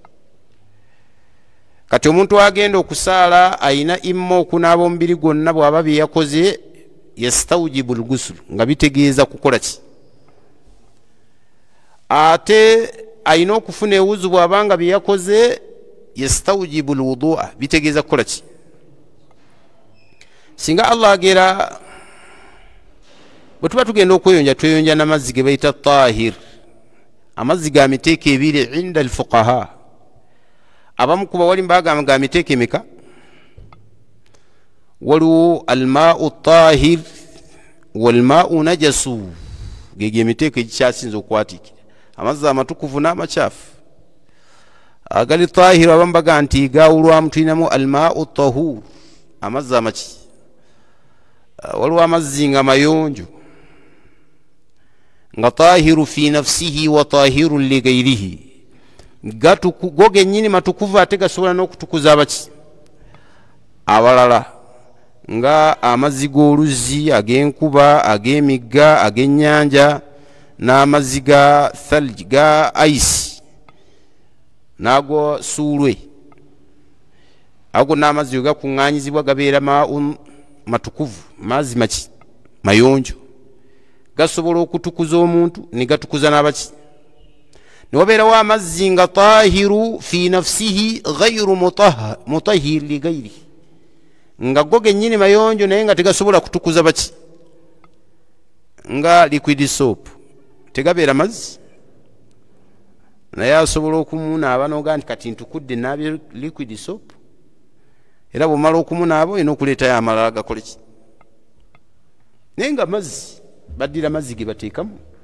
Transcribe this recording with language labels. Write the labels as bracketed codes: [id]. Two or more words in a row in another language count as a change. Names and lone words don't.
[lg] Kati omuntu agenda okusaala ayina imma okunaaba omubiri gwonna bw'aba bye yakoze [ar] يستوجب الغسل [lg] nga bitegeeza kukola ki, ate ayina okufuna ewuzu bw'abanga bye yakoze [ar] يستوجب الوضوء [lg] bitegeeza kukola ki. Singa Allah agera bwe tuba tugenda okweyonja tweyonja n'amazzi ge bayita tahir, amazzi ga miteeko ebiri [ar] عند الفقهاء. [lg] Abamu kuba wali mbagamba ga miteeko emeka, waliwo [ar] الماء طاهر والماء نجس, [lg] gege emiteeko egikyasinza okwatikira amazzi amatukuvu n'amakyafu. Agali tahir abamu baga nti gawulwamu tulinamu [ar] الماء طهور, [lg] amazzi amaki, waliwo amazzi nga mayonjo nga [ar] طاهر في نفسه وطاهر لغيره, [lg] go gennyini matukuvu ate gasobola n'okutukuza abaki abalala, nga amazzi g'oluzzi, ag'enkuba, ag'emigga, ag'ennyanja, n'amazzi ga thalj ga ice n'ago suulwe. Ago n'amazzi we gakuŋŋaanyizibwa gabeera matukuvu, mazzi maki mayonjo, gasobola okutukuza omuntu ne gatukuza n'abaki. Ne wabeerawo amazzi nga [ar] طاهر في نفسه غير مطهر لغيره, [lg] nga go gennyini mayonjo naye nga tegasobola kutukuza baki, nga [en] liquid soap [lg] tegabeera mazzi naye asobola okumunaaba n'ogaa nti kati ntukudde naabye [en] liquid soap, [lg] era bw'omala okumunaaba olina okuleetayo amalala gakole ki, naye nga mazzi baddira mazzi ge bateekamu.